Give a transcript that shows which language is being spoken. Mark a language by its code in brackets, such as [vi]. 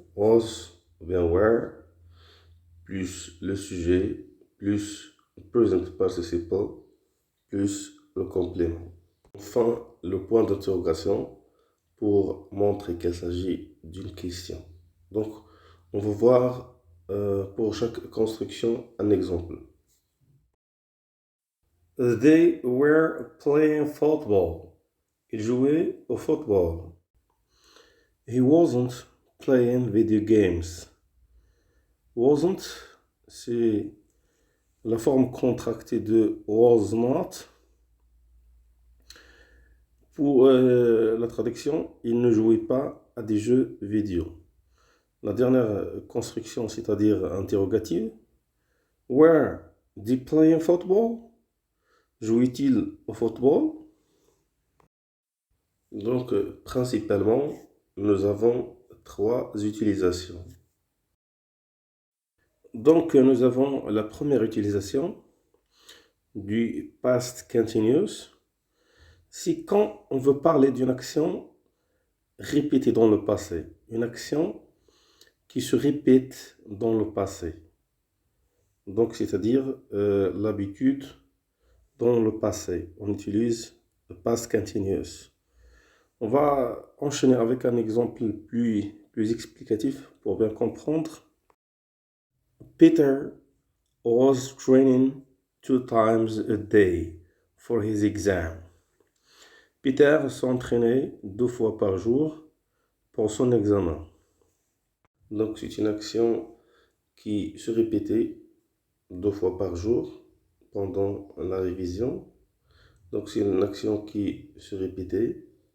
[fr] Was ou bien were, plus le sujet, plus present participle, plus le complément. Enfin, le point d'interrogation pour montrer qu'il s'agit d'une question. Donc, on va voir pour chaque construction un exemple. [en] They were playing football. [fr] Ils jouaient au football. [en] He wasn't playing video games. [fr] Wasn't, c'est la forme contractée de was not. Pour la traduction, il ne jouait pas à des jeux vidéo. La dernière construction, c'est-à-dire interrogative. [en] Were they playing football? [fr] Jouait-il au football? Donc, principalement, nous avons trois utilisations. Donc, nous avons la première utilisation du past continuous. C'est quand on veut parler d'une action répétée dans le passé. Une action qui se répète dans le passé. Donc, c'est-à-dire l'habitude dans le passé. On utilise le past continuous. On va enchaîner avec un exemple plus explicatif pour bien comprendre. [en] Peter was training 2 times a day for his exam. [fr] Peter s'entraînait 2 fois par jour pour son examen. Donc c'est une action qui se répétait 2 fois par jour pendant la révision. Donc c'est une action qui se répétait.